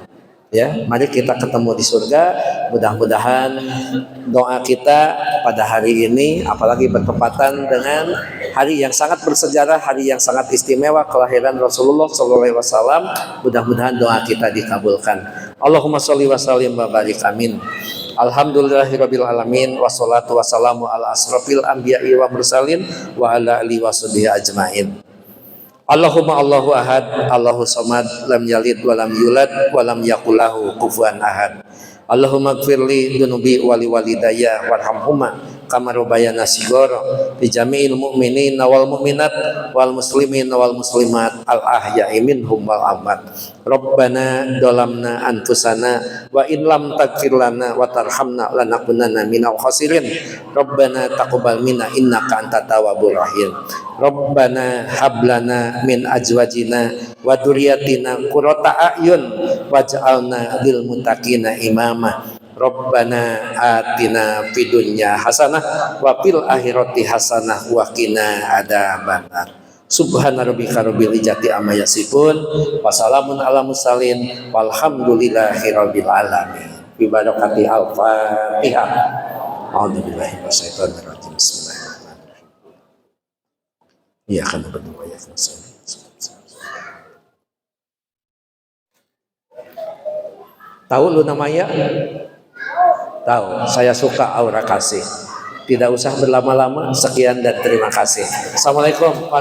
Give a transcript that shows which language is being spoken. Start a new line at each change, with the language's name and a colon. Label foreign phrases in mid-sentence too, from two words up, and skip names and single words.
Indonesian: Ya, mari kita ketemu di surga. Mudah-mudahan doa kita pada hari ini, apalagi bertepatan dengan hari yang sangat bersejarah, hari yang sangat istimewa kelahiran Rasulullah SAW, mudah-mudahan doa kita dikabulkan.
Arabic: اللهم صل وسلم وبارك آمين. الحمد لله رب العالمين، والصلاة والسلام على أشرف الأنبياء والمرسلين وعلى آله وصحبه أجمعين. اللهم الله أحد، الله الصمد، لم يلد ولم يولد ولم يكن له كفوا أحد. اللهم اغفر لي ذنوبي ولوالدي وارحمهما كما ربياني صغيرا، لجميع المؤمنين والمؤمنات والمسلمين والمسلمات الأحياء منهم والأموات. ربنا ظلمنا أنفسنا وإن لم تغفر لنا وترحمنا لنكونن من الخاسرين. ربنا تقبل منا إنك أنت التواب الرحيم. ربنا هب لنا من أزواجنا وذرياتنا قرة أعين واجعلنا للمتقين إماما. ربنا آتنا في الدنيا حسنة وفي الآخرة حسنة وقنا عذاب النار. سبحان ربك رب العزة عما يصفون وسلام على المرسلين والحمد لله رب العالمين. ببركة الفاتحة. أعوذ بالله من الشيطان الرجيم. بسم الله الرحمن الرحيم.
Indonesian: Iya kan berdoa ya. Tahu Luna Maya? Tahu, saya suka aura kasih. Tidak usah berlama-lama. Sekian dan terima kasih.